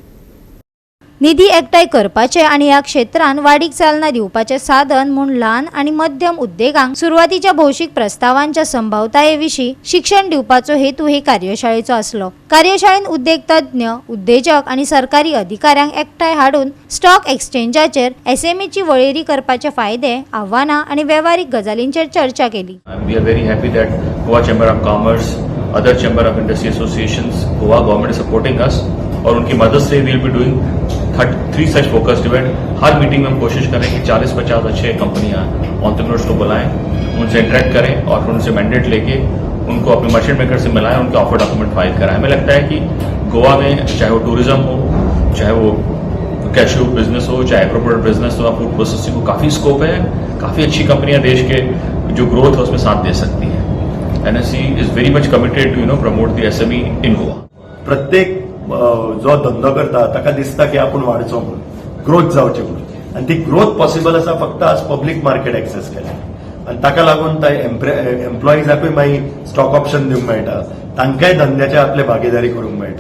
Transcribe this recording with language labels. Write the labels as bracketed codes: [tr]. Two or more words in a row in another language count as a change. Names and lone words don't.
[kok] निधी एकठांय करपाचे आणि ह्या क्षेत्रांत वाडीक चालना दिवपाचे साधन म्हूण ल्हान आणि मध्यम उद्देगांक सुरवातीच्या भौशीक प्रस्तावांच्या संभावताये विशीं शिक्षण दिवपाचो हेतू हे कार्यशाळेचो आसलो. कार्यशाळेन उद्देग तज्ञ, उद्देजक आणि सरकारी अधिकाऱ्यांक एकठांय हाडून स्टॉक एक्सचेंजाचेर SMEची वळेरी करपाचे फायदे, आव्हानां आणि वेव्हारीक गजालींचेर चर्चा केली. [en] We are very happy that Goa Chamber of Commerce, other Chamber of Industry Associations, Goa government is supporting us. [hi] और उनकी मदद से [en] will be doing 3 such focused event. [hi] हर मीटिंग में हम कोशिश करें कि 40-50 अच्छे कंपनियां एंटरप्रेन्योर्स को बुलाएं, उनसे इंटरेक्ट करें और उनसे मैंडेट लेके उनको अपने [en] merchant maker [hi] से मिलाएं, उनके [en] offer document [hi] फाइल कराएं. हमें लगता है कि गोवा में चाहे वो टूरिज्म हो, चाहे वो [en] cashew business [hi] हो, चाहे [en] agro product business [hi] हो, [en] food processing [hi] हो, काफ़ी स्कोप है. काफ़ी अच्छी कंपनियां देश के जो ग्रोथ है उसमें साथ दे सकती हैं. [en] NSE is very much committed to promote the SME in Goa. [kok] प्रत्येक जो धंदो करता ताका दिसता की आपण वाडचो म्हणून, ग्रोथ जावची म्हणून, आणि ती ग्रोथ पॉसिबल आसा फक्त आज [en] public market access [kok] केल्या. आणि ताका लागून एम्प्लॉईजाकूय मागीर [en] stock option [kok] दिवंक मेळटा, तांकांय धंद्याचे आपले भागीदारी करूंक मेळटा.